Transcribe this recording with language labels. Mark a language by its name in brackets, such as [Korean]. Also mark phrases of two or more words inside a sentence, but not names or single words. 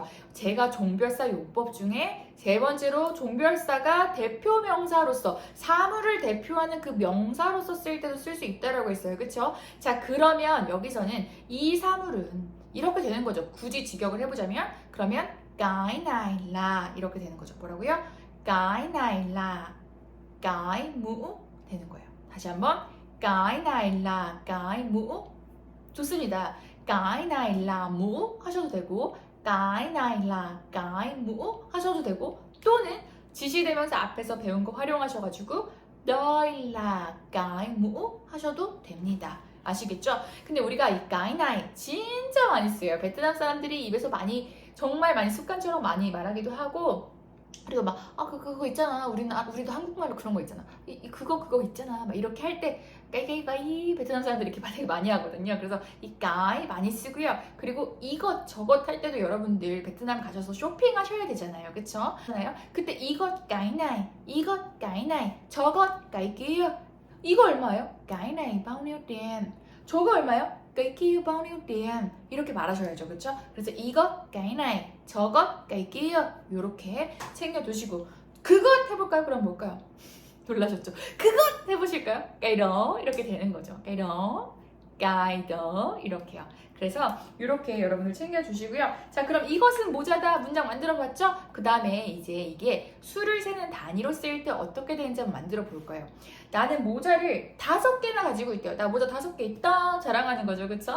[Korean] 제가 종별사 용법 중에 세 번째로 종별사가 대표 명사로서 사물을 대표하는 그 명사로서 쓸 때도 쓸 수 있다라고 했어요. 그쵸? 자, 그러면 여기서는 이 사물은 이렇게 되는 거죠. 굳이 직역을 해보자면 그러면 [Vietnamese] cái này là [Korean] 이렇게 되는 거죠. 뭐라고요? [Vietnamese] cái này là cái mũ [Korean] 되는 거예요. 다시 한번 [Vietnamese] cái này là cái mũ. 좋습니다. cái này là mũ [Korean] 하셔도 되고 [Vietnamese] cái này là cái mũ [Korean] 하셔도 되고 또는 지시대명사 앞에서 배운 거 활용하셔가지고 [Vietnamese] đây là cái mũ [Korean] 하셔도 됩니다. 아시겠죠? 근데 우리가 이 [Vietnamese] cái này [Korean] 진짜 많이 써요. 베트남 사람들이 입에서 정말 많이 습관처럼 많이 말하기도 하고 그리고 막 그거 있잖아. 우리도 한국말로 그런 거 있잖아. 그거 있잖아. 막 이렇게 할 때 까이까이 베트남 사람들이 이렇게 되게 많이 하거든요. 그래서 이 까이 많이 쓰고요. 그리고 이것 저것 할 때도 여러분들 베트남 가셔서 쇼핑하셔야 되잖아요. 그쵸? 그때 이것 까이나이, 이것 까이나이, 저것 까이끼요. 이거 얼마예요? [Vietnamese] cái này bao nhiêu tiền? [Korean] 저거 얼마예요? [Vietnamese] cái kia bao nhiêu tiền? [Korean] 이렇게 말하셔야죠. 그렇죠? 그래서 이것, [Vietnamese] cái này, [Korean] 저것, [Vietnamese] cái kia [Korean] 이렇게 챙겨두시고 그것 해볼까요? 그럼 뭘까요? 놀라셨죠? 그것 해보실까요? [Vietnamese] cái đó [Korean] 이렇게 되는 거죠. [Vietnamese] cái đó, cái đó 이렇게요. [Korean] 그래서 이렇게 여러분들 챙겨주시고요. 자, 그럼 이것은 모자다 문장 만들어봤죠? 그 다음에 이제 이게 수를 세는 단위로 쓰일 때 어떻게 되는지 한번 만들어 볼 거예요. 나는 모자를 5개나 가지고 있대요. 나 모자 5개 있다 자랑하는 거죠. 그쵸?